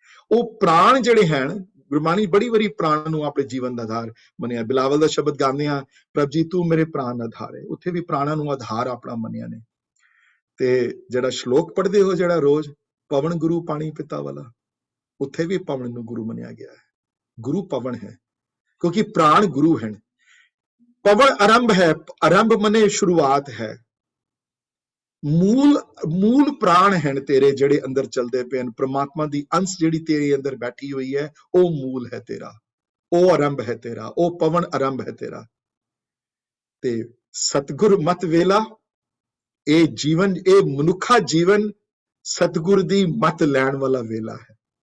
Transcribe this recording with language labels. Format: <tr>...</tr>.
<pa>ਉਹ ਪ੍ਰਾਣ ਜਿਹੜੇ ਹਨ, ਗੁਰਬਾਣੀ ਬੜੀ ਵਾਰੀ ਪ੍ਰਾਣ ਨੂੰ ਆਪਣੇ ਜੀਵਨ ਦਾ ਆਧਾਰ ਮੰਨਿਆ। ਬਿਲਾਵਲ ਦਾ ਸ਼ਬਦ ਗਾਉਂਦੇ ਆ, ਪ੍ਰਭ ਜੀ ਤੂੰ ਮੇਰੇ ਪ੍ਰਾਣ ਆਧਾਰ ਹੈ, ਉੱਥੇ ਵੀ ਪ੍ਰਾਣਾਂ ਨੂੰ ਆਧਾਰ ਆਪਣਾ ਮੰਨਿਆ ਨੇ। ਤੇ ਜਿਹੜਾ ਸ਼ਲੋਕ ਪੜ੍ਹਦੇ ਹੋ ਜਿਹੜਾ ਰੋਜ਼, ਪਵਨ ਗੁਰੂ ਪਾਣੀ ਪਿਤਾ ਵਾਲਾ, ਉੱਥੇ ਵੀ ਪਵਨ ਨੂੰ ਗੁਰੂ ਮੰਨਿਆ ਗਿਆ ਹੈ।</pa> <hi>गुरु पवन है, क्योंकि प्राण गुरु हैं। पवन आरंभ है, आरंभ मने शुरुआत है। मूल मूल प्राण हैं तेरे</hi> <pa>ਜਿਹੜੇ ਅੰਦਰ ਚੱਲਦੇ ਪਏ ਹਨ। ਪ੍ਰਮਾਤਮਾ ਦੀ ਅੰਸ਼ ਜਿਹੜੀ ਤੇਰੇ ਅੰਦਰ ਬੈਠੀ ਹੋਈ ਹੈ, ਉਹ ਮੂਲ ਹੈ ਤੇਰਾ, ਉਹ ਆਰੰਭ ਹੈ ਤੇਰਾ, ਉਹ ਪਵਨ ਆਰੰਭ ਹੈ ਤੇਰਾ। ਤੇ ਸਤਿਗੁਰ ਮਤ ਵੇਲਾ, ਇਹ ਜੀਵਨ, ਇਹ ਮਨੁੱਖਾ ਜੀਵਨ ਸਤਿਗੁਰ ਦੀ ਮਤ ਲੈਣ ਵਾਲਾ ਵੇਲਾ ਹੈ।</pa>